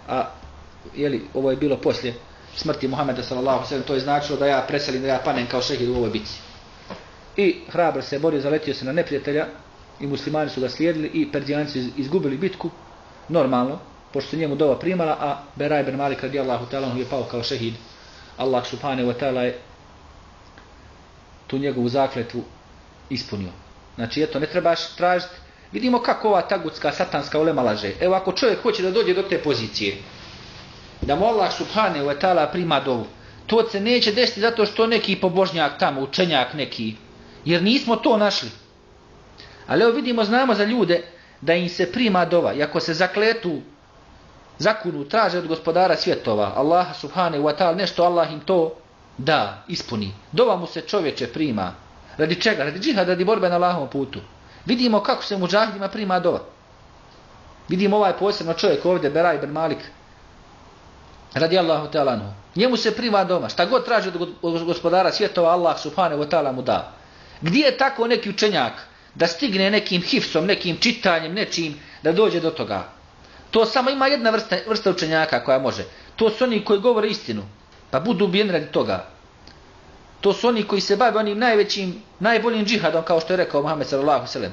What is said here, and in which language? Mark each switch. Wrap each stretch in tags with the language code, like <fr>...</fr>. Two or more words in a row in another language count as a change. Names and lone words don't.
<bs>A ovo je bilo poslije smrti Muhameda</bs> <ar>صلى الله عليه وسلم,</ar> <bs>to je značilo da ja preselim, da ja panem kao šehid u ovoj bici. I hrabro se borio, zaletio se na neprijatelja i muslimani su ga slijedili i Perzijanci izgubili bitku, normalno, pošto se njemu dova primala, a Bera ibn Malik</bs> <ar>رضي الله تعالى عنه</ar> <bs>je pao kao šehid. Allah</bs> <ar>سبحانه وتعالى</ar> <bs>je tu njegovu zakletvu ispunio. Znači, eto, ne trebaš tražiti. Vidimo kako ova tagutska, satanska ulema laže. Evo, ako čovjek hoće da dođe do te pozicije, da mu Allah</bs> <ar>سبحانه وتعالى</ar> <bs>prima dovu, to se neće desiti zato što neki pobožnjak tamo, učenjak neki, jer nismo to našli. Ali evo vidimo, znamo za ljude da im se prima dova, i ako se zakunu, traže od gospodara svjetova, Allah</bs> <ar>سبحانه وتعالى</ar> <bs>nešto, Allah im to da, ispuni. Dova mu se čovječe prima. Radi čega? Radi džihada, radi borbe na Allahovom putu. Vidimo kako se muđahidima prima dova. Vidimo ovaj posebno čovjek ovdje, Bera ibn Malik,</bs> <ar>رضي الله تعالى عنه.</ar> <bs>Njemu se prima dova. Šta god traži od gospodara svjetova, Allah</bs> <ar>سبحانه وتعالى</ar> <bs>mu da. Gdje je tako neki učenjak da stigne nekim hifsom, nekim čitanjem, nečim, da dođe do toga? To samo ima jedna vrsta učenjaka koja može. To su oni koji govore istinu, pa budu ubijeni radi toga. To su oni koji se bave onim najvećim, najboljim džihadom, kao što je rekao Muhammed</bs> <ar>صلى الله عليه وسلم.</ar>